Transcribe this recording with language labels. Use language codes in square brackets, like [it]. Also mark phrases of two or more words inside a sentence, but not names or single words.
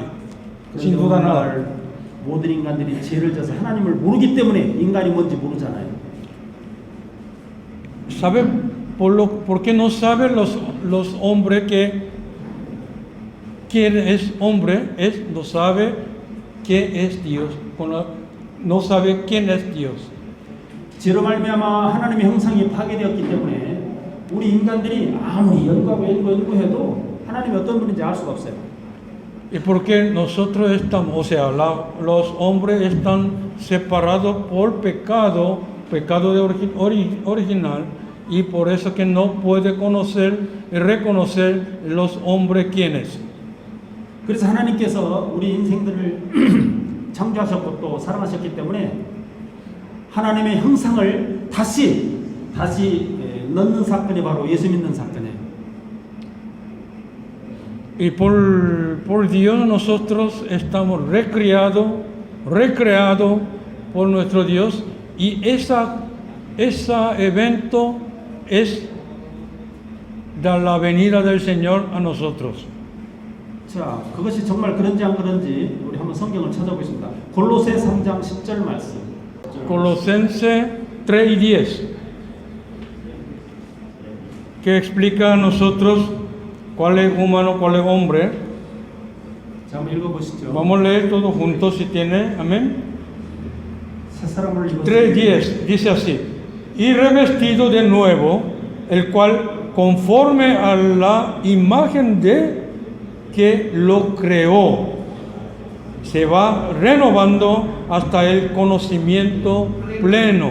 [es] sin duda nada. [ko] 모든 인간들이 죄를 져서 하나님을 모르기 때문에 인간이 뭔지 모르잖아요. [es] ¿Por qué no saben los hombres que quién es hombre? No sabe qué es Dios. No sabe quién es Dios. [ko] 죄로 말미암아 하나님의 형상이 파괴되었기 때문에 우리 인간들이 아무리 연구해도 하나님이 어떤 분인지 알 수가 없어요. [es] Y porque nosotros estamos, los hombres están separados por pecado original, y por eso que no puede conocer y reconocer los hombres quiénes. [ko] 그래서 하나님께서 우리 인생들을 창조하셨고 또 사랑하셨기 때문에 하나님의 형상을 다시 넣는 사건이 바로 예수 믿는 사건이에요. [es] Y por Dios nosotros estamos recreados por nuestro Dios, y esa ese evento es de la venida del Señor a nosotros. [ko] 자, 그것이 정말 그런지 안 그런지 우리 한번 성경을 찾아보겠습니다. 골로새 3장 10절 말씀. [es] Colosenses 3:10, que explica a nosotros cuál es humano, cuál es hombre. [ko] 자, 한번 읽어보시죠. [es] Vamos a leer todos juntos si tiene, amén. [ko] 새 사람을 입었으니 [es] 3:10 dice así: y revestido de nuevo, el cual conforme a la imagen de que lo creó, se va renovando hasta el conocimiento pleno.